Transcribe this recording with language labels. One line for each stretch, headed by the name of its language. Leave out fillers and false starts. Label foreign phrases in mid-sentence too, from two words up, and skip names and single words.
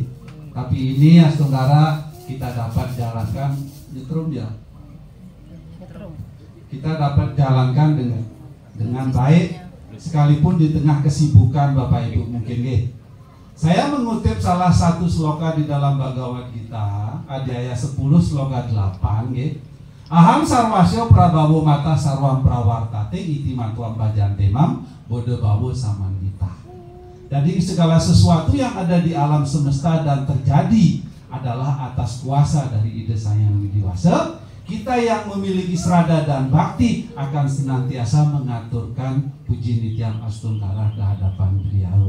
Indonesian: Tapi ini Astunggara kita dapat jalankan nyetrum ya. Kita dapat jalankan dengan baik sekalipun di tengah kesibukan Bapak Ibu mungkin nggih. Saya mengutip salah satu sloka di dalam Bhagavad Gita, Adhyaya 10 sloka 8 nggih.
Sanskrit: अहं सर्वस्य प्रभवो मत्तः सर्वं प्रवर्तते इति मत्वा भजन्ते मां बुधा भाव समन्विताः.
Indonesian: Jadi segala sesuatu yang ada di alam semesta dan terjadi adalah atas kuasa dari Ida Sang Yang Dewasa. Kita yang memiliki serada dan bakti akan senantiasa mengaturkan puji nitiam Astunggara ke hadapan beliau.